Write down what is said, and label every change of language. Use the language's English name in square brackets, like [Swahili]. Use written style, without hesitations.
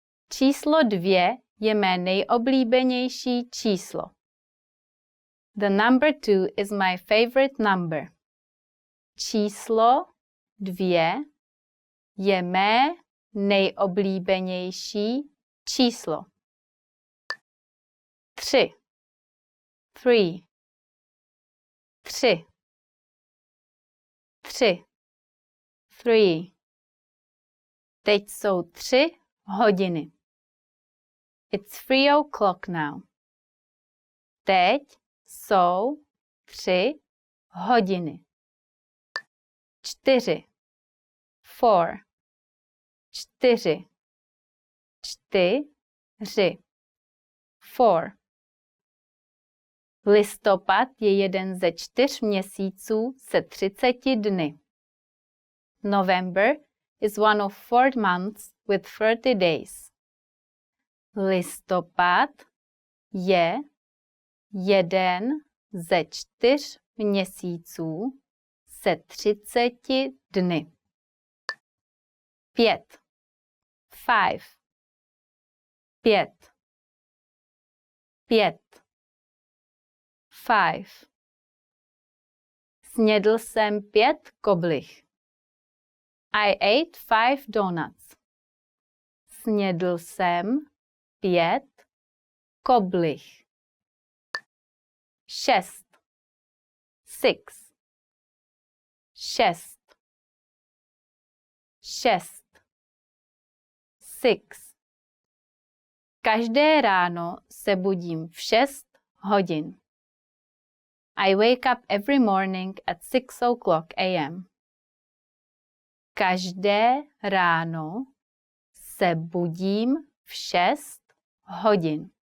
[Czech] Číslo 2 je mé nejoblíbenější číslo. [English] The number 2 is my favorite number. [Czech] Číslo 2 je mé nejoblíbenější číslo. 3. 3. 3. 3. 3. Teď jsou 3 hodiny. [English] It's 3 o'clock now. [Czech] Teď jsou 3 hodiny. 4. 4. 4. 4. 4. Listopad je jeden ze 4 měsíců se 30 dny. [English] November is one of 4 months with 30 days. [Czech] Listopad je jeden ze 4 měsíců se 30 dny. 5. 5. 5. 5. 5. Snědl jsem 5 koblih. [English] I ate 5 donuts. [Czech] Snědl jsem 5 koblih. 6. 6. 6. 6. 6. Každé ráno se budím v 6 hodin. [English] I wake up every morning at 6 o'clock a.m. [Czech] Každé ráno se budím v 6 hodin.